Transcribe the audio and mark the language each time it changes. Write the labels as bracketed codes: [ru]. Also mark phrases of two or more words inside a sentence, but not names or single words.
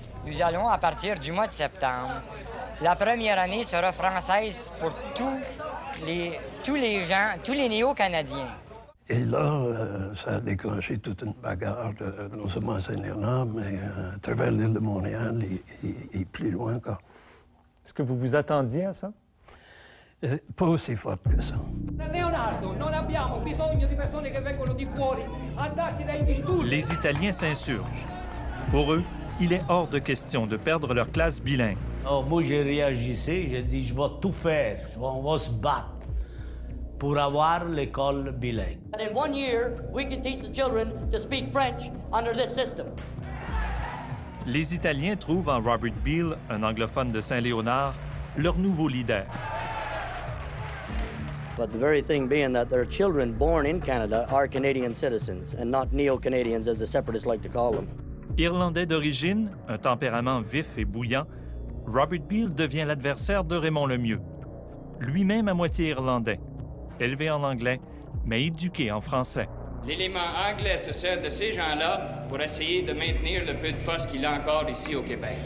[fr] Nous allons, à partir du mois de septembre, la première année sera française pour tous les gens, tous les néo-canadiens. Et là, ça a déclenché toute une bagarre, non seulement à Saint-Léonard, mais à travers l'île de Montréal et plus loin encore. Est-ce que vous vous attendiez à ça? Pas aussi forte que ça. [it] Leonardo, non abbiamo bisogno di persone che vengono di fuori a darci dei disturbi. [fr] Les Italiens s'insurgent. Pour eux, il est hors de question de perdre leur classe bilingue. Oh, moi, j'ai réagi, j'ai dit, je vais tout faire, on va se battre pour avoir l'école bilingue. [en] And in 1 year, we can teach the children to speak French under this system. [fr] Les Italiens trouvent en Robert Beale, un anglophone de Saint-Léonard, leur nouveau leader. [en] But the very thing being that their children born in Canada are Canadian citizens and not neo-Canadians as the separatists like to call them. [fr] Irlandais d'origine, un tempérament vif et bouillant, Robert Beale devient l'adversaire de Raymond Lemieux. Lui-même à moitié irlandais, élevé en anglais, mais éduqué en français. L'élément anglais se sert de ces gens-là pour essayer de maintenir le peu de force qu'il a encore ici au Québec.